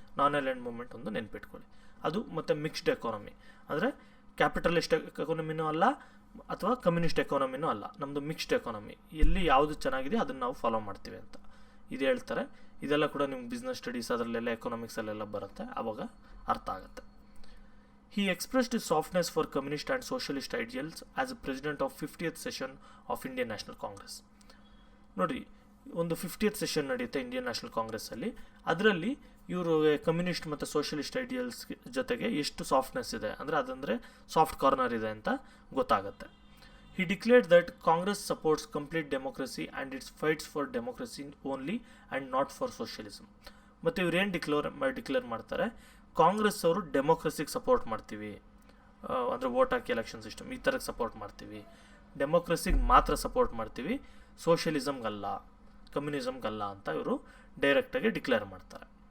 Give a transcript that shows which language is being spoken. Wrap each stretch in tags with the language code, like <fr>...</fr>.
<kn>ನಾನ್ aligned movement ಒಂದು ನೆನ್ಪಿಟ್ಕೊಳ್ಳಿ. ಅದು ಮತ್ತು ಮಿಕ್ಸ್ಡ್ ಎಕಾನಮಿ, ಅಂದರೆ ಕ್ಯಾಪಿಟಲಿಸ್ಟ್ ಎಕಾನಮಿನೂ ಅಲ್ಲ ಅಥವಾ ಕಮ್ಯುನಿಸ್ಟ್ ಎಕಾನಮಿನೂ ಅಲ್ಲ, ನಮ್ಮದು ಮಿಕ್ಸ್ಡ್ ಎಕಾನಮಿ, ಎಲ್ಲಿ ಯಾವುದು ಚೆನ್ನಾಗಿದೆ ಅದನ್ನು ನಾವು ಫಾಲೋ ಮಾಡ್ತೀವಿ ಅಂತ ಇದು ಹೇಳ್ತಾರೆ. ಇದೆಲ್ಲ ಕೂಡ ನಿಮ್ಗೆ ಬಿಸ್ನೆಸ್ ಸ್ಟಡೀಸ್ ಅದರಲ್ಲೆಲ್ಲ ಎಕನಾಮಿಕ್ಸಲ್ಲೆಲ್ಲ ಬರುತ್ತೆ, ಆವಾಗ ಅರ್ಥ ಆಗುತ್ತೆ.</kn> <en>He expressed his softness for communist and socialist ideals as a president of 50th session of Indian National Congress.</en> <kn>ನೋಡಿ, ಒಂದು 50th ಸೆಷನ್ ನಡೆಯುತ್ತೆ ಇಂಡಿಯನ್ ನ್ಯಾಷನಲ್ ಕಾಂಗ್ರೆಸ್ಸಲ್ಲಿ. ಅದರಲ್ಲಿ ಇವರು ಕಮ್ಯುನಿಸ್ಟ್ ಮತ್ತು ಸೋಷಿಯಲಿಸ್ಟ್ ಐಡಿಯಲ್ಸ್ ಜೊತೆಗೆ ಎಷ್ಟು ಸಾಫ್ಟ್ನೆಸ್ ಇದೆ, ಅದಂದರೆ ಸಾಫ್ಟ್ ಕಾರ್ನರ್ ಇದೆ ಅಂತ ಗೊತ್ತಾಗುತ್ತೆ.</kn> <en>He declared that Congress supports complete democracy and it fights for democracy only and not for socialism.</en> <kn>ಮತ್ತು ಇವ್ರೇನು ಡಿಕ್ಲೇರ್ ಮಾಡ್ತಾರೆ, ಕಾಂಗ್ರೆಸ್ ಅವರು ಡೆಮೋಕ್ರಸಿಗೆ ಸಪೋರ್ಟ್ ಮಾಡ್ತೀವಿ, ಅಂದರೆ ವೋಟ್ ಹಾಕಿ ಎಲೆಕ್ಷನ್ ಸಿಸ್ಟಮ್ ಈ ಥರಕ್ಕೆ ಸಪೋರ್ಟ್ ಮಾಡ್ತೀವಿ, ಡೆಮೋಕ್ರಸಿಗೆ ಮಾತ್ರ ಸಪೋರ್ಟ್ ಮಾಡ್ತೀವಿ, ಸೋಷಿಯಲಿಸಮ್ಗಲ್ಲ, ಕಮ್ಯುನಿಸಮ್ಗಲ್ಲ ಅಂತ ಇವರು ಡೈರೆಕ್ಟಾಗಿ ಡಿಕ್ಲೇರ್ ಮಾಡ್ತಾರೆ.</kn>